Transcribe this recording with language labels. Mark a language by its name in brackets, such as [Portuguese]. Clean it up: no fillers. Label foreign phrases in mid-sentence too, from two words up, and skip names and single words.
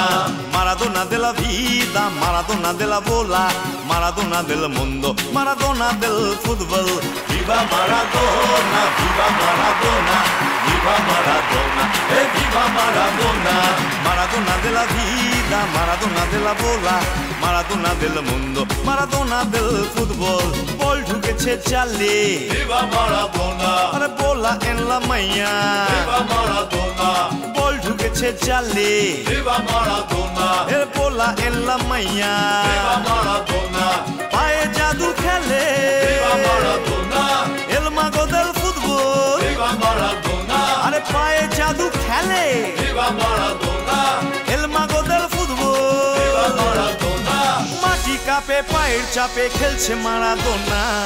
[Italian] Maradona della vita, Maradona della vola, Maradona del mondo, Maradona del football. Viva Maradona, viva Maradona, viva Maradona, e viva Maradona. Maradona della vita, Maradona della vola, Maradona del mondo, Maradona del football. [Bangla] Ball ঢুকেছে জালে, [Spanish] Viva Maradona, আরে bola en la maña. viva Maradona, [Bangla] বল ঢুকেছে জালে, [Spanish] viva Maradona, এর bola en la maña. viva Maradona, [Bangla] পায়ে জাদু খেলে, [Spanish] viva Maradona, el mago del fútbol. viva Maradona, [Bangla] আরে পায়ে জাদু খেলে, [Spanish] viva Maradona, el mago del fútbol. viva Maradona. [Bangla] মাটি কাঁপে পায়ের চাপে খেলছে মারাদোনা।